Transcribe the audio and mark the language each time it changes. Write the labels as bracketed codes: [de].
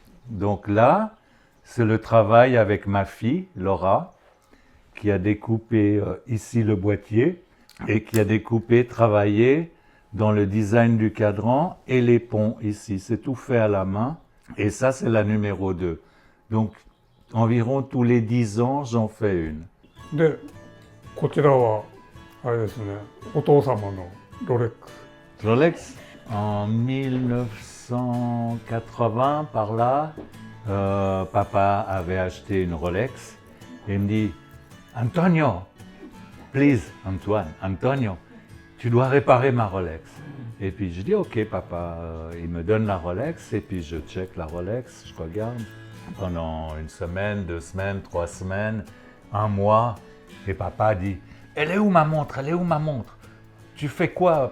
[fr] Donc là, c'est le travail avec ma fille, Laura, qui a découpé ici le boîtier et qui a découpé, travaillé dans le design du cadran et les ponts ici. C'est tout fait à la main. Et ça, c'est la numéro 2. Donc, environ tous les 10 ans, j'en fais une. [ja] でこちらはあれですねお父様のロレックス [fr] Rolex, en 1980, par là, papa avait acheté une Rolex et il me dit Antonio, please, Antonio, tu dois réparer ma Rolex. Et puis je dis ok papa, il me donne la Rolex et puis je check la Rolex, je regarde pendant une semaine, 2 semaines, 3 semaines, 1 mois et papa dit elle est où ma montre, elle est où ma montre? Tu fais quoi?